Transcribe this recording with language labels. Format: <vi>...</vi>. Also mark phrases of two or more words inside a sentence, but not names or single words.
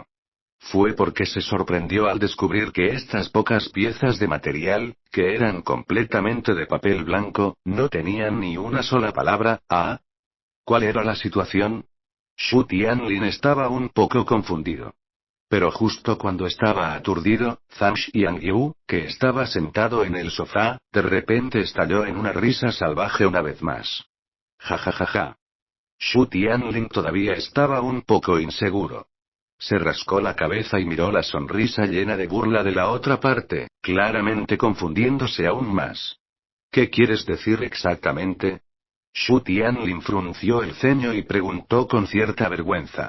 <es>Fue porque se sorprendió al descubrir que estas pocas piezas de material, que eran completamente de papel blanco, no tenían ni una sola palabra. ¿Ah? ¿Cuál era la situación? Xu Tianlin estaba un poco confundido. Pero justo cuando estaba aturdido, Zhang Xiangyu, que estaba sentado en el sofá, de repente estalló en una risa salvaje una vez más. Ja ja ja ja. Xu Tianlin todavía estaba un poco inseguro. Se rascó la cabeza y miró la sonrisa llena de burla de la otra parte, claramente confundiéndose aún más. ¿Qué quieres decir exactamente? Xu Tianlin frunció el ceño y preguntó con cierta vergüenza.</es>